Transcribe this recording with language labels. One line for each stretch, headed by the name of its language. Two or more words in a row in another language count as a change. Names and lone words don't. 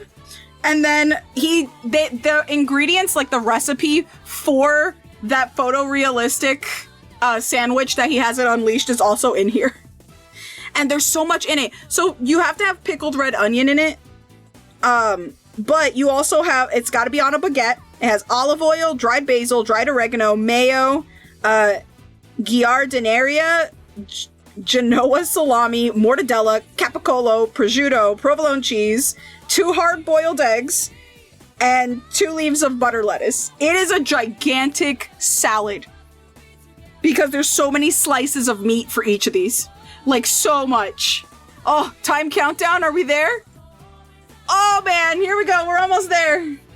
English: And then the ingredients, like the recipe for that photorealistic sandwich that he has at Unleashed is also in here. And there's so much in it. So you have to have pickled red onion in it. But you also have, it's got to be on a baguette. It has olive oil, dried basil, dried oregano, mayo, giardinaria, Genoa salami, mortadella, capicolo, prosciutto, provolone cheese, 2 hard-boiled eggs, and 2 leaves of butter lettuce. It is a gigantic salad because there's so many slices of meat for each of these. Like, so much. Oh, time countdown, are we there? Oh man, here we go, we're almost there.